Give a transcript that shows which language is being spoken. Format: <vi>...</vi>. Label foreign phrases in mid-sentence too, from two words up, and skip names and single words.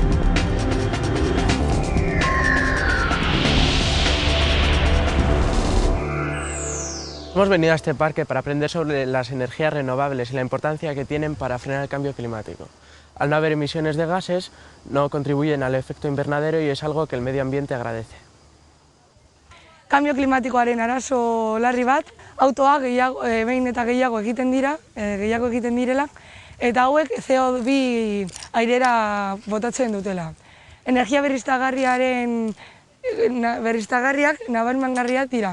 <es>Hemos venido a este parque para aprender sobre las energías renovables y la importancia que tienen para frenar el cambio climático. Al no haber emisiones de gases, no contribuyen al efecto invernadero y es algo que el medio ambiente agradece.</es> <eu>Kambio klimatikoaren arazo larri bat, autoak behin eta gehiago egiten direla, eta hauek CO2 airera botatzen dutela. Energia berriztagarriak nabarmengarriak dira.</eu>